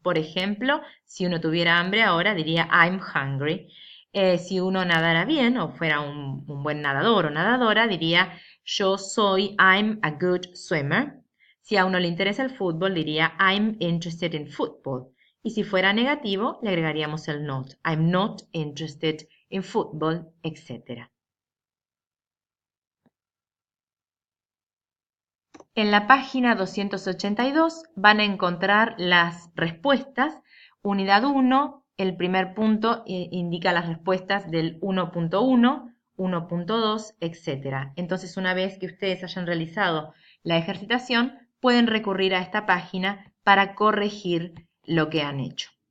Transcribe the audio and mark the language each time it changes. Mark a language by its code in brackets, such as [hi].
[es] Por ejemplo, si uno tuviera hambre ahora, diría [en] I'm hungry. [es] Si uno nadara bien o fuera un buen nadador o nadadora, diría yo soy, [en] I'm a good swimmer. [es] Si a uno le interesa el fútbol, diría [en] I'm interested in football. [es] Y si fuera negativo, le agregaríamos el not. [en] I'm not interested in football, etc. [es] En la página 282 van a encontrar las respuestas. Unidad 1, el primer punto indica las respuestas del 1.1, 1.2, etc. Entonces, una vez que ustedes hayan realizado la ejercitación, pueden recurrir a esta página para corregir lo que han hecho.